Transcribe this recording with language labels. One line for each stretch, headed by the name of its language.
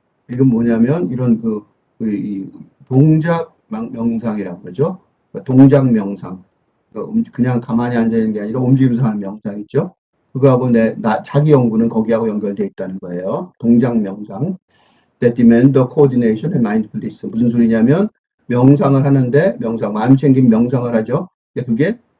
Korean: 이건 뭐냐면, 이런 이 동작 명상이라고 그러죠. 동작 명상. 그냥 가만히 앉아있는 게 아니라 움직이면서 하는 명상 있죠. 그거하고 자기 연구는 거기하고 연결되어 있다는 거예요. 동작 명상.
English: That demand the coordination and mindfulness.
Korean: 무슨 소리냐면 명상을 하는데 마음 챙긴 명상을 하죠. 그게